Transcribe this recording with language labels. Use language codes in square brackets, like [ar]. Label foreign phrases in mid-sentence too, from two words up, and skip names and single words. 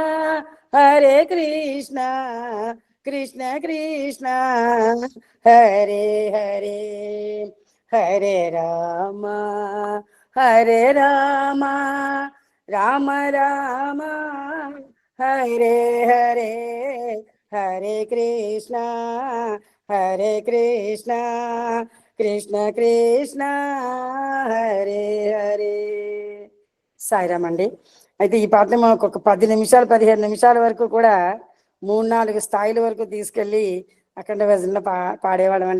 [sa] కృష్ణ కృష్ణ హరే హరే హరే రామ రామ రామ హరే హరే హరే కృష్ణ కృష్ణ కృష్ణ హరే హరే. [te] సాయిరామ్ అండి. అయితే ఈ పాటని మనకు ఒక 10 నిమిషాలు 15 నిమిషాల వరకు కూడా 3-4 స్థాయిల వరకు తీసుకెళ్ళి అఖండ భజనలో పాడేవాళ్ళం అండి.